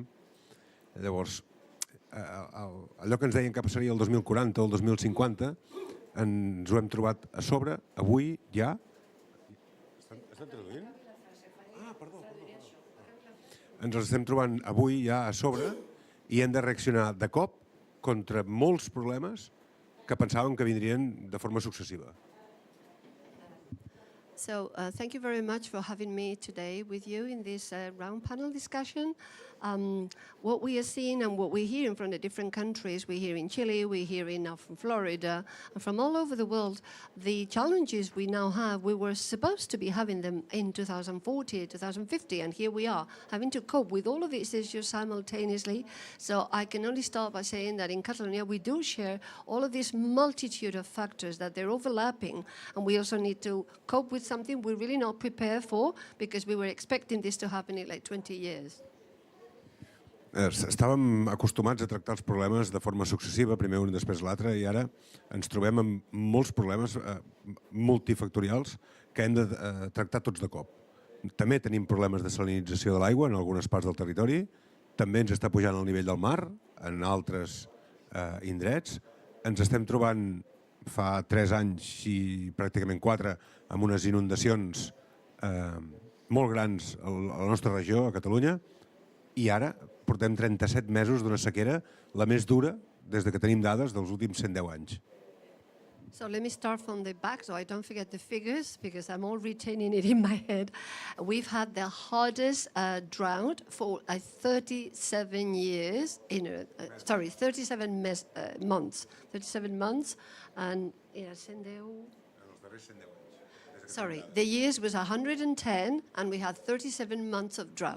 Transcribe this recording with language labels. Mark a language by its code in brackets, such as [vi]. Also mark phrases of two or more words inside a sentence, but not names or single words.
[ca] Llavors, allò que ens deien que passaria el 2040 o el 2050, ens ho hem trobat a sobre, avui, ja. Estan traduint? Ah, perdó. Ens els estem trobant avui ja a sobre i hem de reaccionar de cop contra molts problemes que pensàvem que vindrien de forma successiva. [en] So thank you very much for having me today with you in this round panel discussion. What we are seeing and what we're hearing from the different countries, we hear in Chile, we're hearing now from Florida, and from all over the world, the challenges we now have, we were supposed to be having them in 2040, 2050, and here we are, having to cope with all of these issues simultaneously. So I can only start by saying that in Catalonia, we do share all of this multitude of factors, that they're overlapping, and we also need to cope with something we're really not prepared for, because we were expecting this to happen in like 20 years. [ca] Estàvem acostumats a tractar els problemes de forma successiva, primer un i després l'altre, i ara ens trobem amb molts problemes multifactorials que hem de tractar tots de cop. També tenim problemes de salinització de l'aigua en algunes parts del territori, també ens està pujant el nivell del mar en altres indrets. Ens estem trobant fa 3 anys i pràcticament 4 amb unes inundacions molt grans a la nostra regió, a Catalunya, i ara portem 37 mesos d'una sequera, la més dura des que tenim dades dels últims 110 anys. [en] So let me start from the back so I don't forget the figures because I'm all retaining it in my head. We've had the hardest drought for 37 years, 37 months. 37 months and sorry, the years was 110 and we had 37 months of drought.